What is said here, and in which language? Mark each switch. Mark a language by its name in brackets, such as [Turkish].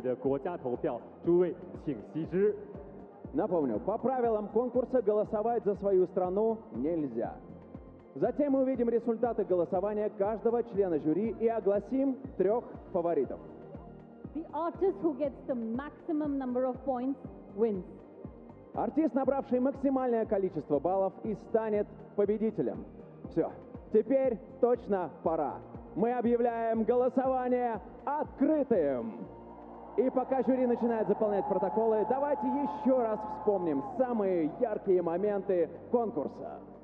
[Chinese] 在这里要温馨提醒各位，根据比赛规则，您不能为自己的国家投票，诸位请惜之。 [Russian] Напомню, по правилам конкурса голосовать за свою страну нельзя. Затем мы увидим результаты голосования каждого члена жюри и огласим трех фаворитов. [English] The artist who gets the maximum number of points wins. [Russian] Артист, набравший максимальное количество баллов, и станет победителем. Все, теперь точно пора. Мы объявляем голосование открытым. И пока жюри начинает заполнять протоколы, давайте еще раз вспомним самые яркие моменты конкурса.